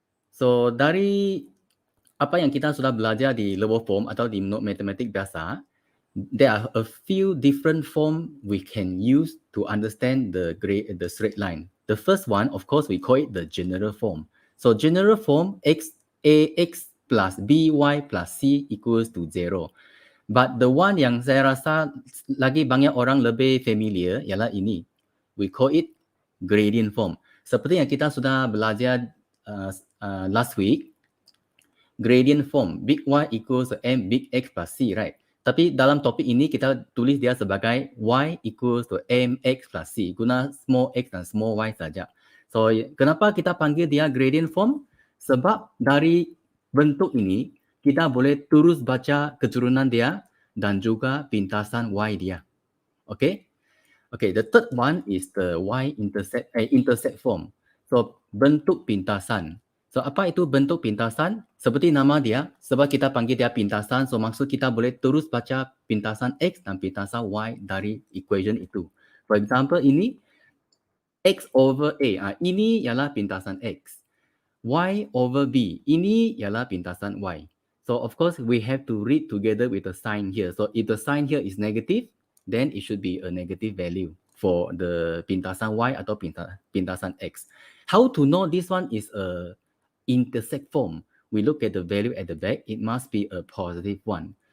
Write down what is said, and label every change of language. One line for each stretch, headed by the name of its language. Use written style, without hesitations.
English: So
Malay: dari apa yang kita sudah belajar di lower form atau di matematik biasa,
English: there are a few different form we can use to understand the straight line. The first one, of course, we call it the general form. So general form, ax plus by plus c equals to 0. But the one
Malay: yang saya rasa lagi banyak orang lebih familiar ialah ini.
English: We call it gradient form.
Malay: Seperti yang kita sudah belajar
English: last week, gradient form, big Y equals to M big X plus C, right?
Malay: Tapi dalam topik ini kita tulis dia sebagai Y equals to MX plus C, guna small x dan small y saja. So, kenapa kita panggil dia gradient form? Sebab dari bentuk ini, kita boleh terus baca keturunan dia dan juga pintasan Y dia. Okay?
English: Okay, the third one is the Y-intercept form.
Malay: So, bentuk pintasan. So, apa itu bentuk pintasan? Seperti nama dia, sebab kita panggil dia pintasan, so maksud kita boleh terus baca pintasan X dan pintasan Y dari equation itu.
English: For example,
Malay: ini X over A, ini ialah pintasan X. Y over B, ini ialah pintasan Y.
English: So, of course, we have to read together with the sign here. So, if the sign here is negative, then it should be a negative value for the
Malay: pintasan Y atau pintasan X.
English: How to know this one is a intersect form? We look at the value at the back, it must be a positive one.